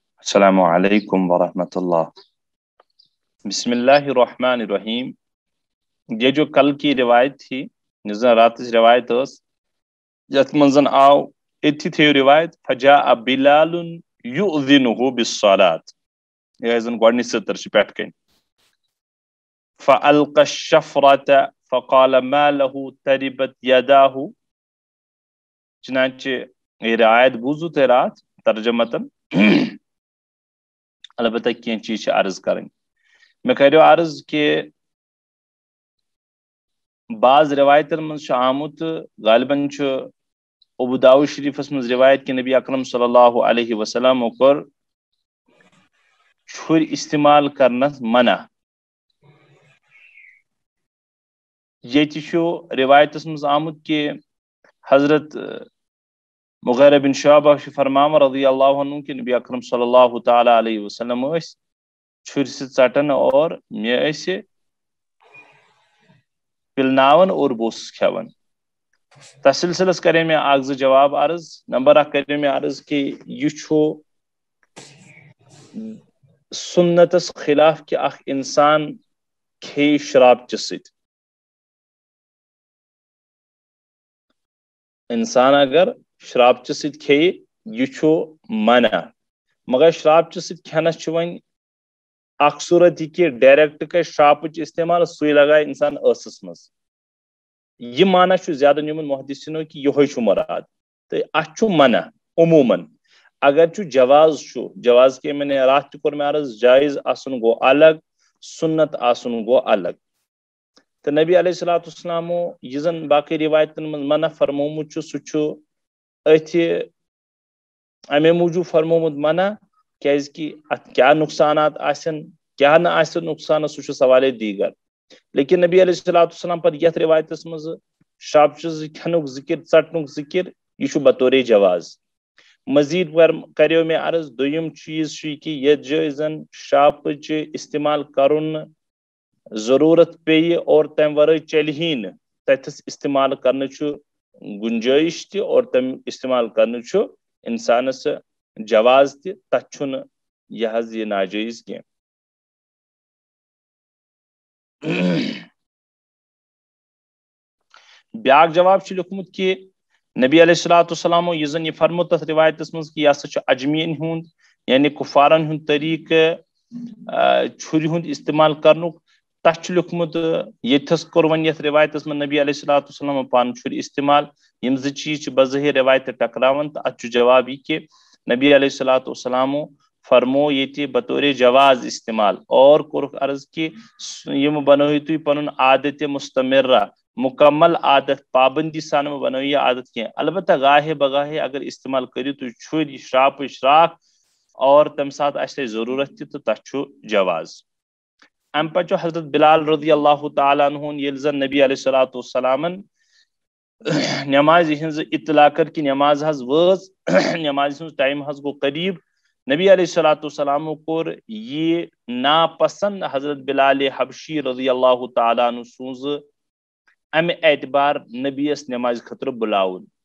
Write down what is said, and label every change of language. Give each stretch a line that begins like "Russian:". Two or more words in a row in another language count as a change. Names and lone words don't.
Arabic: السلام علیکم ورحمۃ اللہ۔ بسم اللہ الرحمن الرحیم۔
Urdu: یہ جو کل کی روایت تھی،
Kashmiri: رات روایت یت منزن آو اتھی تھے روایت
Arabic: فجاء بلال یؤذنہ بالصلاۃ،
Kashmiri: یہ زن گوڑنی ستر چھ پیٹھ کن
Arabic: فألقى الشفرة فقال ما له تربت یداہ،
Kashmiri: چنانچہ یہ روایت بوزو تھے رات ترجمتن،
Urdu: البتہ کی چیز عرض کریں۔
Kashmiri: میں کہہ رہا عرض کہ بعض روایتن من آمت غالباً ابو داؤد شریفس من روایت کہ نبی اکرم
Arabic: صلی اللہ علیہ وسلم
Kashmiri: کر چھر استعمال کرنس منع۔ یہ روایتس من آمت کہ حضرت مغیرہ بن شعبہ فرماوا
Arabic: رضی اللہ عنہ
Kashmiri: کہ نبی اکرم
Arabic: صلی اللہ تعالی علیہ وسلم
Kashmiri: چھر سے ژٹن اور میں پلناون اور بوس کھیون۔ تس سلسلس کرے میں اکھ زٕ جواب عرض۔ نمبر اکھ کرے میں عرض کہ یہ سنتس خلاف کہ اخ انسان کھے شراب چہ سۭتۍ۔ انسان اگر شراب چہ سۭتۍ کھیہِ یہ منع، مگر شراب چہ سۭتۍ کھینس ون اخ صورت یہ کہ ڈائریکٹ کر شرابچ استعمال سوئی لگائے انسان ٲسس مز، یہ معنی زیادہ نیومن محدثینو کہ یہ مراد، تو اتھ منع عموماً۔ اگر جواز جواز کے میں نے رات کور میں عرض جائز آسن گو الگ، سنت آسن گو الگ۔ تو نبی
Arabic: علیہ الصلوۃ والسلام
Kashmiri: یہ زن باقی روایتن من منع فرمومت سہ اتھی امے موجود فرمومت منع کیاز کہ ات کیا نقصانات آسن کیا نہ آسن نقصان سہ سوال دیگر، لیکن نبی
Arabic: علیہ الصلوۃ والسلام
Kashmiri: پر یت روایتس مز شراب کھنک ذکر ژٹنک ذکر یہ بطور جواز۔ مزید کریو میں عرض دویم چیز کہ یت جائے زن شرابچ استعمال کرن ضرورت پی اور تم ورائے چلہ ہی نہ، تتھس استعمال کرنے گنجائش تہ اور تم استعمال کرنے انسانس جواز تہ، تتھ یہ ناجائز کی۔ بیاکھ جواب لکھمت کہ نبی
Arabic: علیہ الصلوۃ والسلام
Kashmiri: یہ زن یہ فرمو تس روایتس مز کہ یہ ہسا اجمین ہند یعنی کفارن ہند طریقہ چھری ہند استعمال کرنک، تس لکھمت یتھس کور ون یتھ روایتس من نبی
Arabic: علیہ الصلوۃ والسلام
Kashmiri: پان چھری استعمال، یم زٕ چیز بظاہر روایت ٹکراون، تو اتھ جواب یہ کہ نبی
Arabic: علیہ الصلوۃ والسلام
Kashmiri: فرمو یہ بطور جواز استعمال، اور کورک عرض کہ یم بنوی تھی پن عادت مستمرہ، مکمل عادت پابندی سان بنو یہ عادت کی، البتہ گاہے بگاہے اگر استعمال کرو تو چھر شراپ شراک اور تم سات آسے ضرورت تہ تو تتھ جواز۔ ام پتہ حضرت بلال
Arabic: رضی اللہ تعالیٰ عنہ
Kashmiri: یل زن نبی
Arabic: علیہ الصلوۃ والسلام
Kashmiri: نماز ہز اطلاع کر کہ نماز حض وز نماز ہز ٹائم حض گو قریب، نبی
Arabic: علیہ الصلوۃ والسلام
Kashmiri: کور یہ ناپسند حضرت بلال حبشی
Arabic: رضی اللہ تعالیٰ عنہ
Kashmiri: سوز امہ اعتبار نبی اس نماز خطر بلاون،